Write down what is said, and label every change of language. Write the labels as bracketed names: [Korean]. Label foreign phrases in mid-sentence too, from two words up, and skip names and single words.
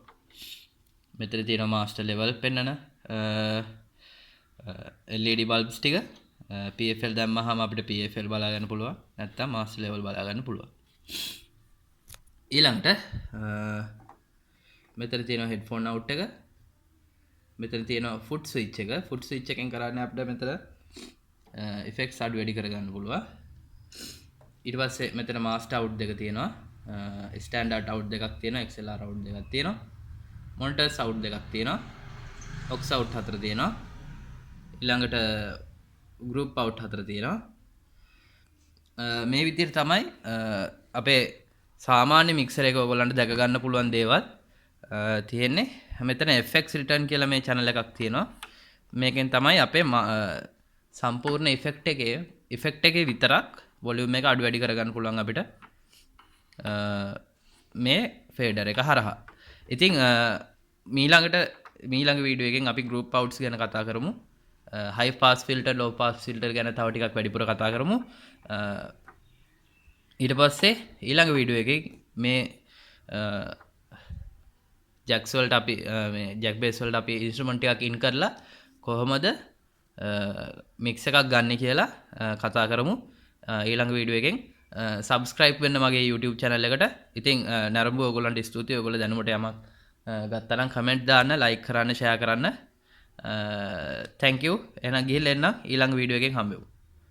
[Sinhala] මෙතන තියෙනවා [English] master level [Sinhala] පෙන්නන [English] LED bulbs [Sinhala] ටික. PFL දැම්මහම අපිට PFL බලා ගන්න පුළුවන්. නැත්නම් [English] master level [Sinhala] බලා ගන්න පුළුවන්. ඊළඟට මෙතන තියෙනවා [English] headphone out [Sinhala] එක. මෙතන තියෙනවා [English] foot switch [Sinhala] එක. [English] foot switch [Sinhala] එකෙන් කරන්නේ අපිට මෙතන effects අඩු වැඩි කරගන්න පුළුවන්. ඊට පස්සේ මෙතන [English] master out [Sinhala] දෙක තියෙනවා. [English] standard out [Sinhala] දෙකක් තියෙනවා. [English] XLR out [Sinhala] දෙකක් තියෙනවා. [English] monitors out [Sinhala] දෙකක් තියෙනවා. [English] aux out [Sinhala] 4 තියෙනවා. ඊළඟට [English] group out [Sinhala] 4 තියෙනවා. මේ විදිහට තමයි අපේ සාමාන්‍ය mixer එක ඔයගොල්ලන්ට දැක ගන්න පුළුවන් දේවල් තියෙන්නේ. මෙතන [English] FX return [Sinhala] කියලා මේ channel එකක් තියෙනවා. මේකෙන් තමයි අපේ සම්පූර්ණ effect එකේ විතරක් volume එක අඩු වැඩි කරගන්න පුළුවන් අපිට මේ fader එක හරහා. ඉතින් ඊළඟ වීඩියෝ එකෙන් අපි [English] group outs [Sinhala] ගැන කතා කරමු. [English] high pass filter, low pass filter [Sinhala] ගැන තව ටිකක් වැඩිපුර කතා කරමු. ඊට පස්සේ ඊළඟ වීඩියෝ එකේ මේ jacks වලට අපි මේ [English] jack base [Sinhala] වලට අපි instrument එකක් in කරලා කොහොමද mix එකක් ගන්න කියලා කතා කරමු. ඊළඟ වීඩියෝ එකෙන් subscribe වෙන්න මගේ [English] YouTube channel [Sinhala] එකට. ඉතින් නරඹු ඔයගොල්ලන්ට ස්තුතියි. ඔයගොල්ලෝ දැනුමට යමක් ගත්තා නම් comment දාන්න, like කරන්න, share කරන්න. [English] Thank you. [Sinhala] එහෙනම් ගිහිල්ලා එන්න ඊළඟ වීඩියෝ එකෙන් හම්බෙමු.